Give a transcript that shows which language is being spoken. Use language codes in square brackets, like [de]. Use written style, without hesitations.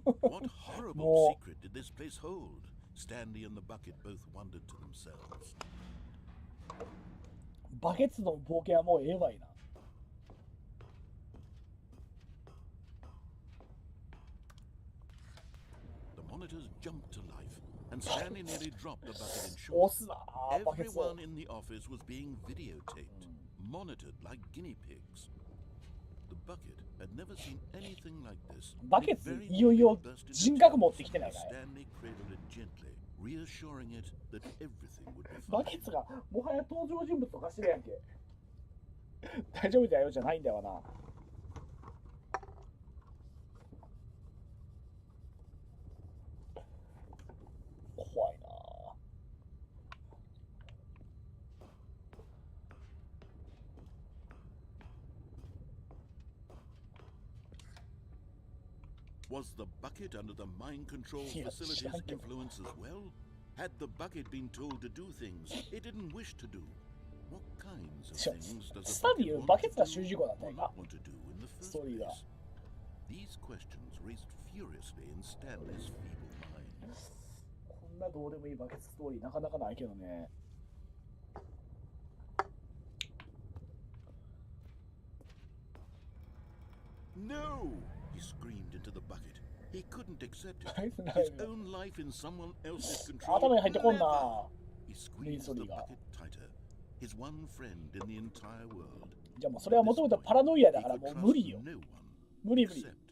[en] What horrible secret did this place hold? Stanley and the bucket both wondered to themselves. [ja] バケツの冒険はもうええわいな。 [en] The monitors jumped to life, and Stanley nearly dropped the bucket in short. Everyone in the office was being videotaped, monitored like guinea pigs. The bucket had never seen anything like this. [ja] バケツいよいよ人格持ってきてないかい。 [en] Stanley cradled it gently, reassuring it that everything would be fine. [ja] バケツがもはや登場人物とかしてるやんけ。大丈夫だよじゃないんだよな。怖いな。 [en] Was the bucket under the mind control facility's influence as well? Had the bucket been told to do things it didn't wish to do? What kinds of things does the bucket want to do or not want to do in the first place? These questions raised furiously in Stanley's feeble mind. [ja] こんなどうでもいいバケツストーリーなかなかないけどね。 [en] No! He screamed into the bucket. He couldn't accept it. His own life in someone else's control. Never. He squeezed the bucket tighter. His one friend in the entire world. [ja] じゃあもうそれはもともとパラノイアだからもう無理よ。無理無理。